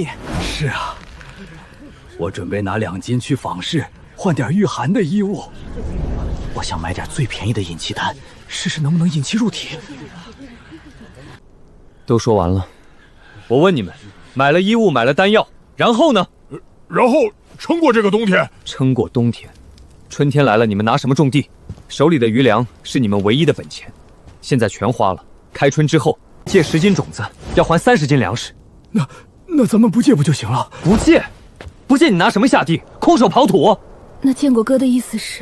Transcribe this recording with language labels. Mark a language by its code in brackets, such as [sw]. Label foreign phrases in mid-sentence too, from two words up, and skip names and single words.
[zh] 是啊，我準備拿2斤去坊市換點御寒的衣物。我想買點最便宜的引氣丹，試試能不能引氣入體。都說完了，我問你們，買了衣物，買了丹藥，然後呢？然後撐過這個冬天。撐過冬天，春天來了，你們拿什麼種地？手裡的餘糧是你們唯一的本錢，現在全花了。開春之後借10斤種子，要還30斤糧食。那咱們不借不就行了？不借，不借你拿什麼下地？空手刨土？那建國哥的意思是？